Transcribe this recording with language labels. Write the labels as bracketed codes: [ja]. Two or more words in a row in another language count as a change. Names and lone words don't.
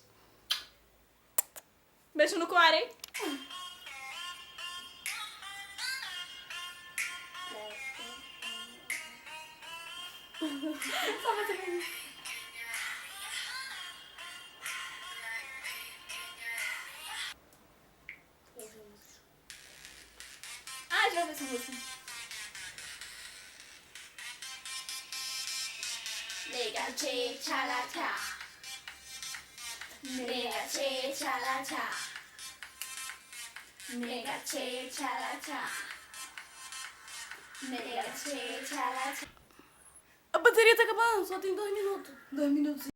[pt] Beijo no core. Só você mesmo. Ah, já ouvi essa música. [ko] 내가 제일 잘하자. 내가 제일 잘하자. 내가 제일 잘하자. 내가 제일 잘하자. [pt] A bateria tá acabando, só tem 2 minutos. 2 minutos.